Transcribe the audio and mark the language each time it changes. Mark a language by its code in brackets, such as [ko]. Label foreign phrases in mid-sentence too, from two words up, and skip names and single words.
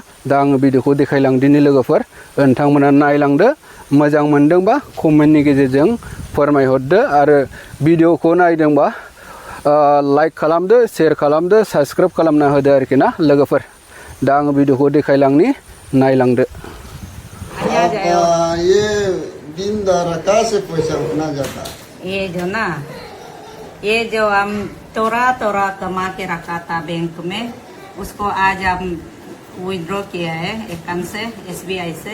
[brx] दा आङो भिडिअखौ देखायलांदिनि लोगोफोर, नोंथांमोना नायलांदो। मोजां मोनदोंबा कमेन्टनि गेजेरजों फोरमायहरदो, आरो भिडिअखौ नायदोंबा लाइक खालामदो, शेयार खालामदो, साबस्क्राइब खालामना होदो आरोखि ना लोगोफोर। दा आङो भिडिअखौ देखायलांनि, नायलांदो। [hi] ये दिन दहाड़ा कहाँ से पैसा उतना जाता? ये जो ना, ये जो हम तोरा कमा के रखा था बैंक में, उसको आज हम विड्रॉ किया है अकाउंट से, SBI से।